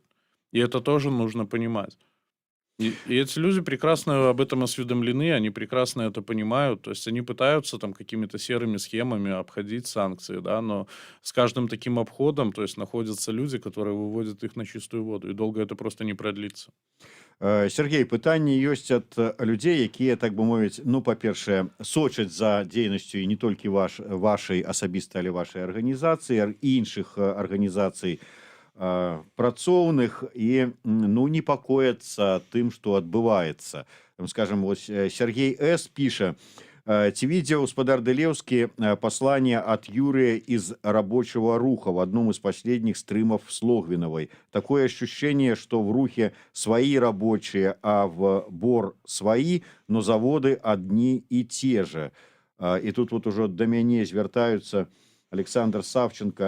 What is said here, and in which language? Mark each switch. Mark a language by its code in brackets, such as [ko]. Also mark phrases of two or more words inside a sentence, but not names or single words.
[ru] И это тоже нужно понимать. И эти люди прекрасно об этом осведомлены, они прекрасно это понимают, то есть они пытаются там какими-то серыми схемами обходить санкции, да, но с каждым таким обходом, то есть находятся люди, которые выводят их на чистую воду, и долго это просто не продлится. [be] Сергей, пытанне ёсць ад людзей, якія, так бы мовіць, ну, па-першае, сочаць за дзейнасцю і не толькі вашай асабіста, але вашай арганізацыі і іншых арганізацый працоўных і ну непакояцца тым, што адбываецца. Скажем, вось Сергей С. піша: «Ці [ru] видел господар Делевский послание от Юрия из рабочего руха в одном из последних стримов с Логвиновой? Такое ощущение, что в рухе свои рабочие, а в БОР свои, но заводы одни и те же». И тут вот уже до меня звертаются Александр Савченко.